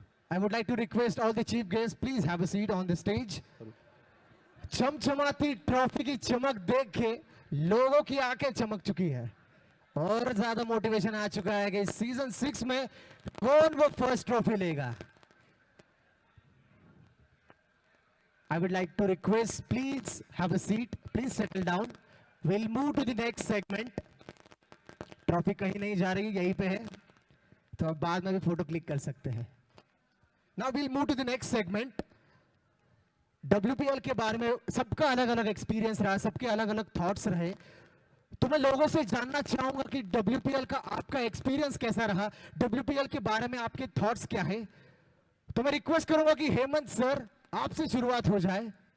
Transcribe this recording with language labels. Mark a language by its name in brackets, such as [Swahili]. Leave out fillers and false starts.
[English] I would like to request all the chief guests, please have a seat on the stage. [Hindi] चमचमाती trophy की चमक देख के लोगों की आंखें चमक चुकी है और ज्यादा मोटिवेशन आ चुका है कि सीजन 6 में कौन वो फर्स्ट ट्रॉफी लेगा। [English] I would like to request, please have a seat, please settle down. We'll move to the next segment. [Hindi] Trophy कहीं नहीं जा रही, यहीं पे है, तो अब बाद में भी फोटो क्लिक कर सकते हैं। [English] Now we'll move to the next segment. [Hindi] WPL के बारे में सबका अलग अलग एक्सपीरियंस रहा, सबके अलग अलग थॉट्स रहे, तो मैं लोगों से जानना चाहूंगा कि WPL का आपका एक्सपीरियंस कैसा रहा, WPL के बारे में आपके थॉट्स क्या है। तो मैं रिक्वेस्ट करूंगा कि हेमंत सर आपसे शुरुआत हो जाए।